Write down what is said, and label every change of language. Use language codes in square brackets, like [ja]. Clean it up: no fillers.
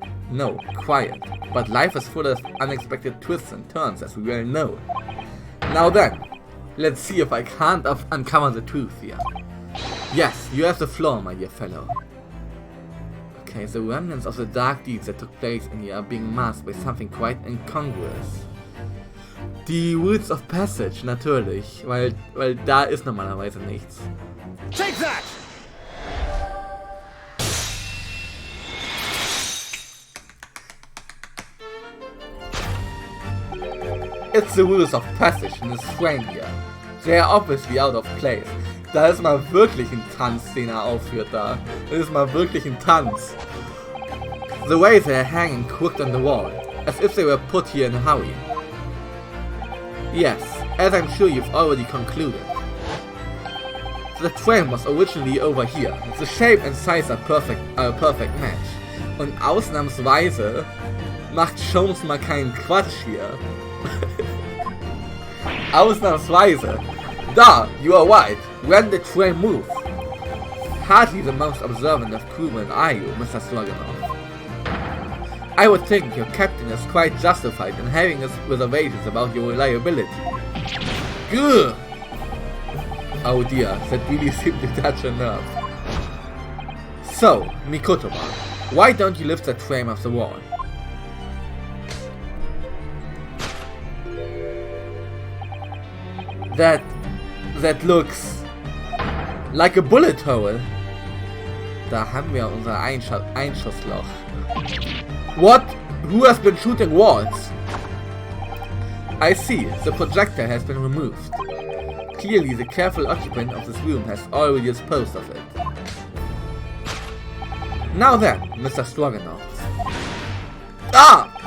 [en] No, quiet, but life is full of unexpected twists and turns, as we well know. Now then, let's see if I can't uncover the truth here. Yes, you have the floor, my dear fellow. Okay, the remnants of the dark deeds that took place in here are being masked by something quite incongruous. [de] Die Rules of Passage, natürlich, weil da ist normalerweise nichts. [en] Take that! It's the Rules of Passage in this frame here. They are obviously out of place. [de] Da ist mal wirklich ein Tanz, den aufführt da. Das ist mal wirklich ein Tanz. [en] The way they are hanging crooked on the wall, as if they were put here in a hurry. Yes, as I'm sure you've already concluded. The frame was originally over here. The shape and size are a perfect match. [de] Und ausnahmsweise macht Jones mal keinen Quatsch hier. Ausnahmsweise. [en] Da, you are right. When did train move? Hardly the most observant of crewmen are you, Mr. Stroganoff. I would think your captain is quite justified in having his reservations about your reliability. Gah! Oh dear, that really seemed to touch a nerve. So, Mikotoba, why don't you lift that frame off the wall? That looks like a bullet hole. [de] Da haben wir unser Einschussloch. [en] What? Who has been shooting walls? I see, the projector has been removed. Clearly the careful occupant of this room has already disposed of it. Now then, Mr. Stroganoff. Ah!